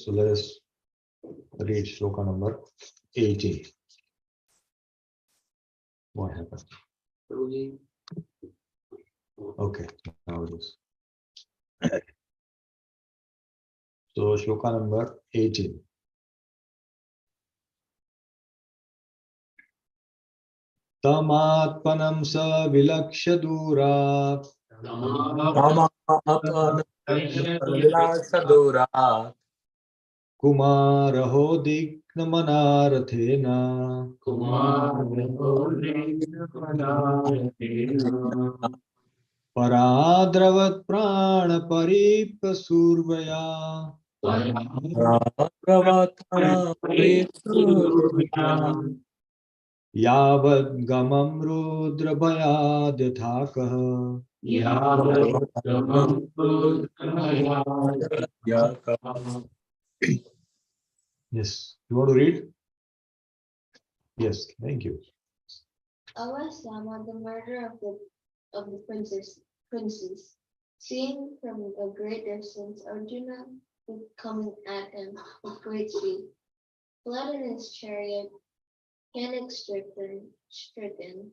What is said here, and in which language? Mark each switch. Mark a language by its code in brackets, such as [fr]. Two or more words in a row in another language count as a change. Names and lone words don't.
[en] So let us read shloka number 18. What happened? Okay, now it is. So shloka number 18. [sa] तमात्पनम् स विलक्ष्य दुर कुमारहो दिग्न मनरथेन परद्रवत् प्राण परिपसुर्वय यावद् गमम् रुद्र भयाद्यथाकः. [en] Yes, you want to read? Yes, thank you. Awasama, the murder of the princes, seeing from a great distance Arjuna coming at him with great speed, fled in his chariot, panic stricken.